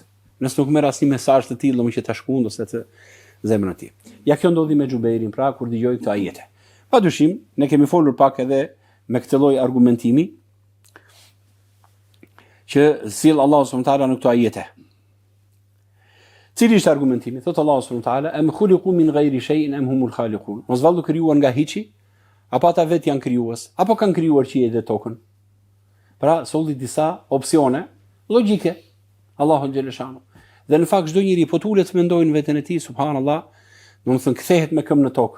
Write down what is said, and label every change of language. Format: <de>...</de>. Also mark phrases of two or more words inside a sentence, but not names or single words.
<sq>Nëse nuk merr asnjë mesazh të tillë që ta shkund ose të zemrën e tij. Ja kjo ndodhi me Xhubeirin, pra kur dëgjoi këto ajete. Padyshim, ne kemi folur pak edhe me këtë lloj argumentimi që sill</sq> <ar>الله سبحانه وتعالى</ar> <sq>në këto ajete. Cili është argumentimi?</sq> <ar>Thot الله سبحانه وتعالى: "أم خلقوا من غير شيء أم هم الخالقون."</ar> <sq>Mos vallu krijuar nga hiçi, apo ata vetë janë krijues, apo kanë krijuar qiellin dhe tokën. Pra, solli disa opsione logjike</sq> <ar>الله جل شأنه.</ar> <sq>Dhe në fakt çdo njeri po tulet mendojnë veten e tij, subhanallahu, domethënë kthehet me këmbë në tokë.</sq>